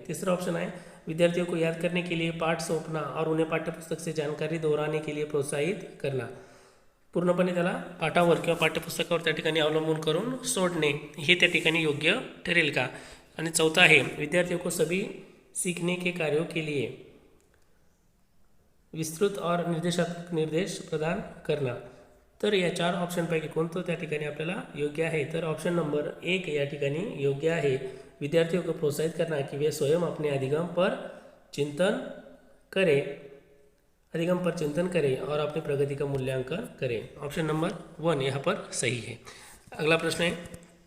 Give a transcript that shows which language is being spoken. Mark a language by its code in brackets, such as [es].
[mr] तिसरा ऑप्शन आहे, [hi] विद्यार्थियों को याद करने के लिए पाठ सौंपना और उन्हें पाठ्यपुस्तक से जानकारी दोहराने के लिए प्रोत्साहित करना. [mr] पूर्णपणे त्याला पाठावर किंवा पाठ्यपुस्तकावर त्या ठिकाणी अवलंबून करून सोडणे, हे त्या ठिकाणी योग्य ठरेल का. आणि चौथा आहे, [hi] विद्यार्थियों को सभी सीखने के कार्यों के लिए विस्तृत और निर्देश प्रदान करना. [mr] तर या 4 ऑप्शनपैकी कोणतं त्या ठिकाणी आपल्याला योग्य आहे. तर ऑप्शन नंबर 1 या ठिकाणी योग्य आहे, [hi] विद्यार्थियों को प्रोत्साहित करना कि वे स्वयं अपने अधिगम पर चिंतन करें और अपनी प्रगति का मूल्यांकन करें. ऑप्शन नंबर 1 यहाँ पर सही है. अगला प्रश्न है,